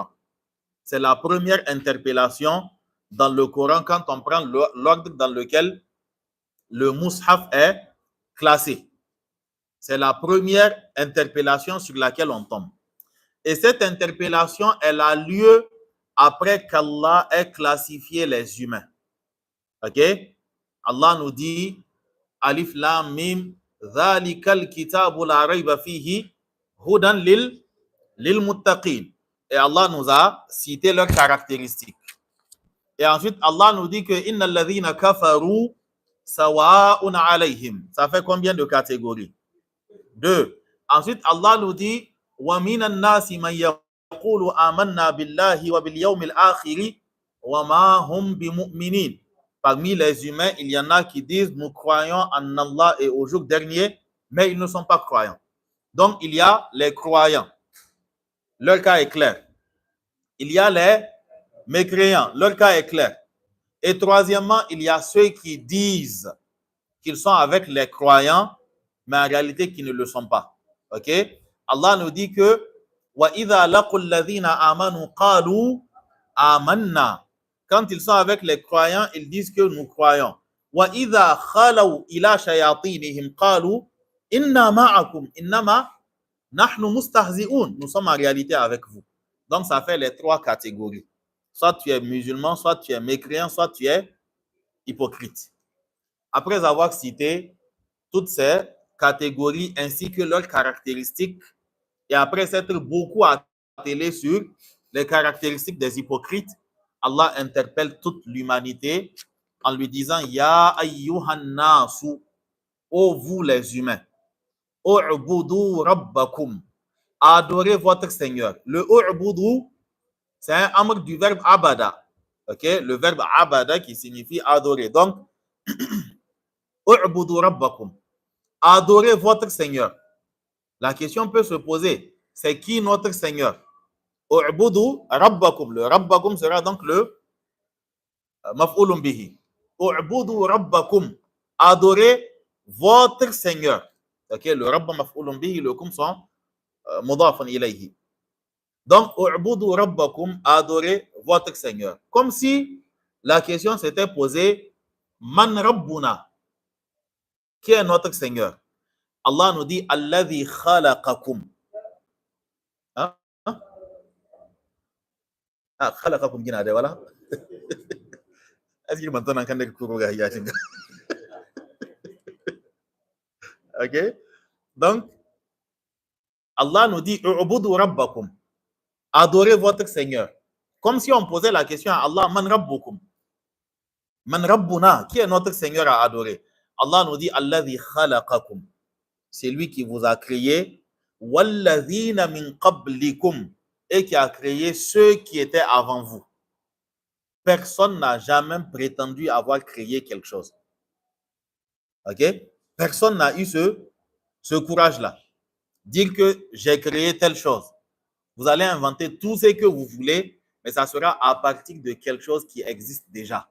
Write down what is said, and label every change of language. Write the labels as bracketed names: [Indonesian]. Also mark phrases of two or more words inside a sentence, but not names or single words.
[French] C'est la première interpellation dans le Coran quand on prend l'ordre dans lequel le mushaf est classé. C'est la première interpellation sur laquelle on tombe. Et cette interpellation, elle a lieu après qu'Allah ait classifié les humains. OK? Allah nous dit [Arabic] الم ذلك الكتاب لا ريب فيه هدى للمتقين. [French] Et Allah nous a cité leurs caractéristiques. Et ensuite, Allah nous dit que [Arabic] إن الذين كفروا سواء عليهم. [French] Ça fait combien de catégories? 2. Ensuite, Allah nous dit [Arabic] ومن الناس من يقول آمنا بالله وباليوم الآخر وما هم بمؤمنين. [French] Parmi les humains, il y en a qui disent nous croyons en Allah et au jour dernier, mais ils ne sont pas croyants. Donc, il y a les croyants. Leur cas est clair. Il y a les mécréants. Leur cas est clair. Et troisièmement, il y a ceux qui disent qu'ils sont avec les croyants, mais en réalité qui ne le sont pas. OK? Allah nous dit que [Arabic] وإذا لقوا الذين آمنوا قالوا آمنا. [French] Quand ils sont avec les croyants, ils disent que nous croyons. [Arabic] وإذا خلوا إلى شياطينهم قالوا إنا معكم إنما نحن مستهزئون. [French] Nous sommes en réalité avec vous. Donc ça fait les 3 catégories. Soit tu es musulman, soit tu es mécréant, soit tu es hypocrite. Après avoir cité toutes ces catégories ainsi que leurs caractéristiques, Et après s'être beaucoup attelé sur les caractéristiques des hypocrites, Allah interpelle toute l'humanité en lui disant [Arabic] يا أيها الناس, [French] ô vous les humains, [Arabic] اعبدوا ربكم, [French] adorez votre Seigneur. Le u'budu, c'est un amr du verbe abada. Okay? Le verbe abada qui signifie adorer. Donc, [Arabic] اعبدوا ربكم, [French] adorez votre Seigneur. La question peut se poser, c'est qui notre Seigneur? [Arabic] اعبدوا ربكم. [French] Le rabbakum sera donc le [Arabic] مفعول به. اعبدوا ربكم. [French] Adorez votre Seigneur. Okay? Le [Arabic] رب مفعول به, [French] le kum sont [Arabic] مضافا إليه. [French] Donc, [Arabic] اعبدوا ربكم, [French] adorez votre Seigneur. Comme si la question s'était posée, [Arabic] من ربنا, [French] qui est notre Seigneur? Allah nous dit, [Arabic] الذي خلقكم. Hein? [French] Ah, khalaqakum gina de voilà. Est-ce que maintenant on entend kuruga yatinga? OK? Donc, Allah nous dit, [Arabic] اعبدوا ربكم. [French] Adorez votre Seigneur. Comme si on posait la question à Allah, [Arabic] من ربكم? من ربنا, [French] qui est notre Seigneur à adorer? Allah nous dit, [Arabic] الذي خلقكم. [French] C'est lui qui vous a créé. [Arabic] والذين من قبلكم, [French] et qui a créé ceux qui étaient avant vous. Personne n'a jamais prétendu avoir créé quelque chose. OK? Personne n'a eu ce courage-là. Dire que j'ai créé telle chose. Vous allez inventer tout ce que vous voulez, mais ça sera à partir de quelque chose qui existe déjà.